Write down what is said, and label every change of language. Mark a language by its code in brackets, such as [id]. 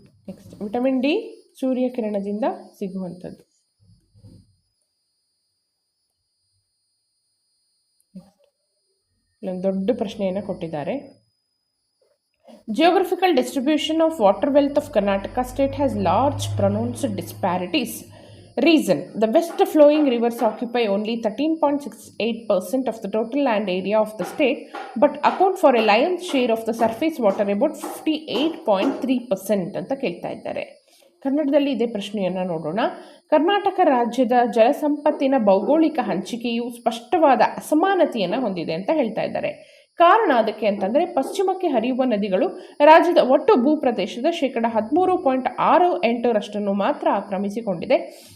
[kn] Next, vitamin D ಸೂರ್ಯಕಿರಣದಿಂದ ಸಿಗುವಂಥದ್ದು. ಇಲ್ಲೊಂದು ದೊಡ್ಡ ಪ್ರಶ್ನೆಯನ್ನು ಕೊಟ್ಟಿದ್ದಾರೆ. [en] Geographical distribution of water wealth of Karnataka state has large pronounced disparities. Reason: the west flowing rivers occupy only 13.68% of the total land area of the state, but account for a lion's share of the surface water, about 58.3% [kn] ಅಂತ ಕೇಳ್ತಾ ಇದ್ದಾರೆ. ಕನ್ನಡದಲ್ಲಿ ಇದೇ ಪ್ರಶ್ನೆಯನ್ನು ನೋಡೋಣ. ಕರ್ನಾಟಕ ರಾಜ್ಯದ ಜಲಸಂಪತ್ತಿನ ಭೌಗೋಳಿಕ ಹಂಚಿಕೆಯು ಸ್ಪಷ್ಟವಾದ ಅಸಮಾನತೆಯನ್ನು ಹೊಂದಿದೆ ಅಂತ ಹೇಳ್ತಾ ಇದ್ದಾರೆ. ಕಾರಣ ಅದಕ್ಕೆ ಅಂತಂದರೆ, ಪಶ್ಚಿಮಕ್ಕೆ ಹರಿಯುವ ನದಿಗಳು ರಾಜ್ಯದ ಒಟ್ಟು ಭೂಪ್ರದೇಶದ 13.68% ಮಾತ್ರ ಆಕ್ರಮಿಸಿಕೊಂಡಿದೆ.